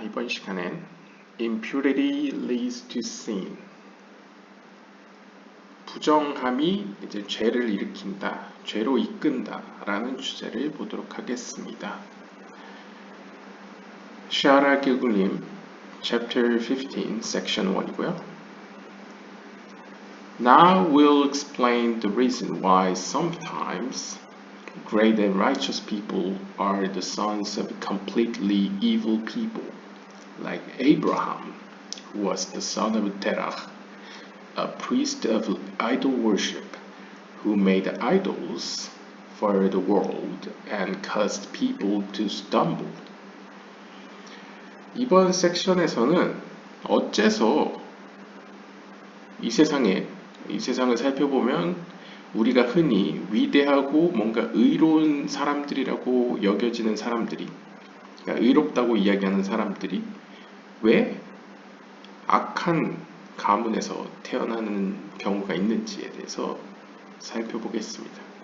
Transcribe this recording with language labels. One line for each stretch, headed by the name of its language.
Korean: 이번 시간엔
English: impurity leads to sin.
Korean: 부정함이 이제 죄를 일으킨다, 죄로 이끈다 라는 주제를 보도록 하겠습니다. 샤라 기굴님
English: chapter 15, section 1
Korean: 이고요.
English: Now we'll explain the reason why sometimes great and righteous people are the sons of completely evil people, like Abraham, who was the son of Terach, a priest of idol worship, who made idols for the world and caused people to stumble.
Korean: 이번 섹션에서는 어째서 이 세상을 살펴보면 우리가 흔히 위대하고 뭔가 의로운 사람들이라고 여겨지는 사람들이, 그러니까 의롭다고 이야기하는 사람들이 왜 악한 가문에서 태어나는 경우가 있는지에 대해서 살펴보겠습니다.